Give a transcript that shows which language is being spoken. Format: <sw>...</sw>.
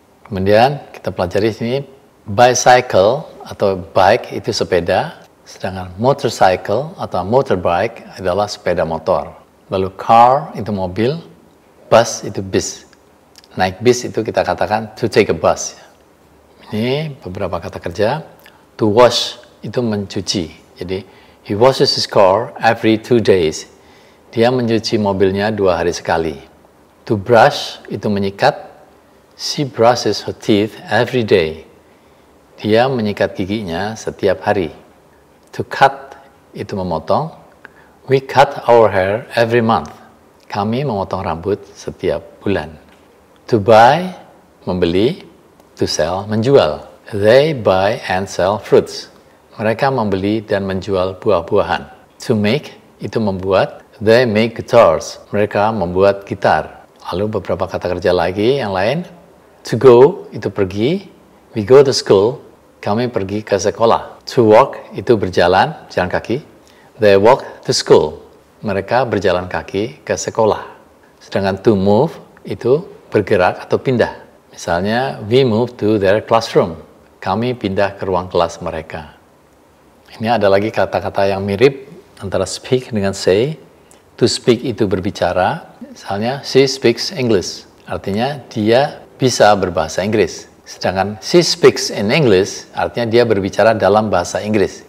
<id>Kemudian kita pelajari sini bicycle atau bike itu sepeda, sedangkan motorcycle atau motorbike adalah sepeda motor. Lalu car itu mobil, bus itu bis. Naik bis itu kita katakan</id> <en>to take a bus.</en> <id>Ini beberapa kata kerja. To wash itu mencuci.</id> <en>Jadi he washes his car every 2 days.</en> <id>Dia mencuci mobilnya 2 hari sekali. To brush itu menyikat.</id> <en>She brushes her teeth every day.</en> <id>Dia menyikat giginya setiap hari.</id> <en>To cut</en> <id>itu memotong.</id> <en>We cut our hair every month.</en> <id>Kami memotong rambut setiap bulan.</id> <en>To buy,</en> <id>membeli.</id> <en>To sell, menjual. They buy and sell fruits.</en> <id>Mereka membeli dan menjual buah-buahan. To make, itu membuat.</id> <en>They make guitars.</en> <id>Mereka membuat gitar. Lalu beberapa kata kerja lagi yang lain.</id> <en>To go, itu pergi. We go to school.</en> <id>Kami pergi ke sekolah.</id> <en>To walk, itu berjalan, jalan kaki. They walk to school.</en> <id>Mereka berjalan kaki ke sekolah. Sedangkan</id> <en>to move,</en> <id>itu bergerak atau pindah.</id> <en>Misalnya, we move to their classroom.</en> <id>Kami pindah ke ruang kelas mereka. Ini ada lagi kata-kata yang mirip antara speak dengan say.</id> <en>To speak</en> <id>itu berbicara. Misalnya,</id> <en>she speaks English.</en> <id>Artinya, dia bisa berbahasa Inggris. Sedangkan</id> <en>she speaks in English,</en> <id>artinya dia berbicara dalam bahasa Inggris.</id>